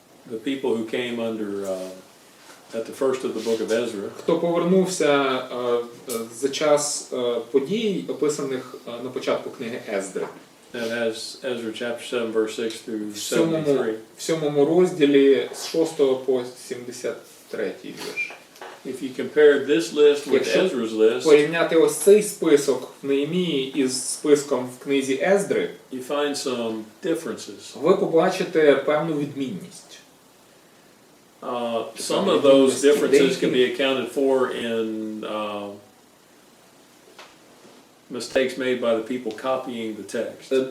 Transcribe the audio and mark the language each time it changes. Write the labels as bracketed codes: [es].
[en] The people who came under at the first of the book of Ezra. [uk] Хто повернувся за час подій, описаних на початку книги Ездри. [en] That has Ezra chapter 7 verse 6 through 73. [uk] В 7 розділі з 6 по 73 вірш. [en] If you compare this list with [uk] Якщо [en] Ezra's list, [uk] порівняти ось цей список в Неємії із списком в книзі Ездри, [en] you find some differences. [uk] ви побачите певну відмінність. [en] Some of those differences can be accounted for in mistakes made by the people copying the text.